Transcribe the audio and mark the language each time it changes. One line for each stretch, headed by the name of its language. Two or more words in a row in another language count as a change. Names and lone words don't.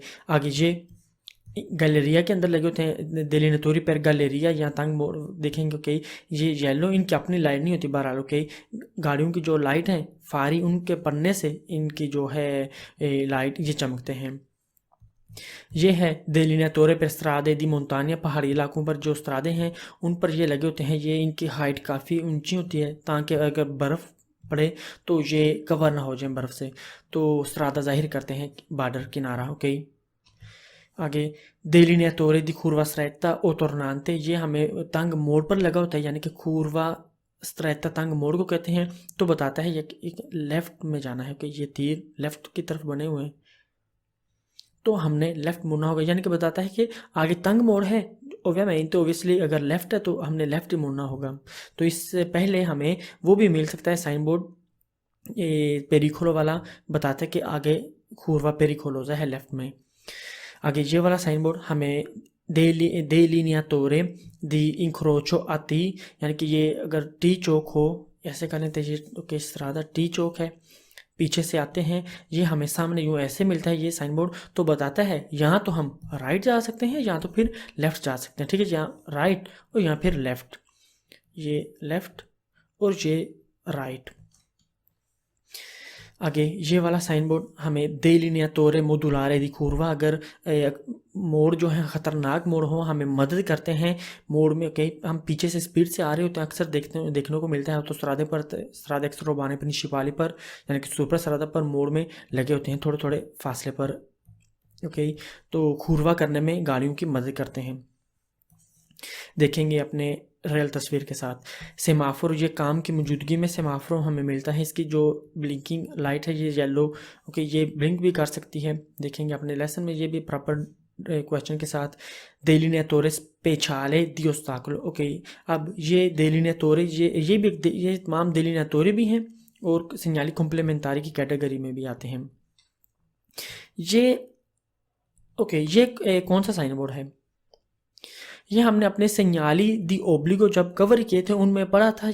Hindi: आगे ये गैलेरिया के अंदर लगे होते हैं,
Italian: delineatori per
Hindi: गैलेरिया या तंग मोड़ देखेंगे। ओके, ये येलो, इनकी अपनी लाइट नहीं होती बहरहाल। ओके, गाड़ियों की जो लाइट है फारी, उनके पड़ने से इनकी जो है लाइट ये चमकते हैं। ये है
Italian: delineatori per strade di montagna,
Hindi: पहाड़ी इलाकों पर जो स्त्रादे हैं उन पर ये लगे होते हैं। ये इनकी हाइट काफ़ी ऊंची होती है ताकि अगर बर्फ़ पड़े तो ये कवर ना हो जाए बर्फ़ से, तो स्त्रादा जाहिर करते हैं बॉर्डर किनारा। ओके, आगे
Italian: delineatori di curva stretta o tornante,
Hindi: ये हमें तंग मोड़ पर लगा होता है, यानी कि
Italian: curva stretta
Hindi: तंग मोड़ को कहते हैं। तो बताता है ये लेफ़्ट में जाना है कि ये तीर लेफ़्ट की तरफ बने हुए हैं, तो हमने लेफ़्ट मुड़ना होगा। यानी कि बताता है कि आगे तंग मोड़ है तो ओबियसली अगर लेफ़्ट है तो हमने लेफ़्ट ही मुड़ना होगा। तो इससे पहले हमें वो भी मिल सकता है
English: sign board,
Hindi: ये पेरिकोलो वाला बताता है कि आगे
Italian: curva pericolosa
Hindi: है लेफ़्ट में। आगे ये वाला साइन बोर्ड हमें
Italian: delineatore di incrocio a T,
Hindi: यानी कि ये अगर टी चौक हो ऐसे करने तो ये किस तरह का टी चौक है, पीछे से आते हैं, ये हमें सामने यूँ ऐसे मिलता है ये
English: sign board.
Hindi: तो बताता है यहाँ तो हम राइट जा सकते हैं, यहाँ तो फिर लेफ़्ट जा सकते हैं। ठीक है, यहाँ राइट और यहाँ फिर लेफ़्ट, ये लेफ़्ट और ये राइट। आगे ये वाला
English: sign board
Hindi: हमें
Italian: delineatore modulare di curva,
Hindi: अगर मोड़ जो है ख़तरनाक मोड़ हो हमें मदद करते हैं मोड़ में। कहीं हम पीछे से स्पीड से आ रहे होते हैं, अक्सर देखने को मिलता है। तो स्रादे अक्सर रोबाने प्रिंसिपाली पर यानी कि सुपर स्रादा पर मोड़ में लगे होते हैं थोड़े थोड़े फासले पर। ओके, तो खूरवा करने में गाड़ियों की मदद करते हैं। देखेंगे अपने रियल तस्वीर के साथ सेमाफोर, ये काम की मौजूदगी में सेमाफोर हमें मिलता है। इसकी जो
English: blinking light
Hindi: है ये येलो, ओके, ये ब्लिंक भी कर सकती है। देखेंगे अपने लेसन में ये भी
English: proper question
Hindi: के साथ
Italian: delineatore speciale di ostacolo।
Hindi: ओके, अब ये delineatore ये भी ये तमाम delineatore भी हैं और
Italian: segnali complementari
Hindi: की कैटेगरी में भी आते हैं। ये ओके, ये कौन सा
English: sign board
Hindi: है? ये हमने अपने
Italian: segnali di obbligo
Hindi: जब कवर किए थे उनमें पढ़ा था।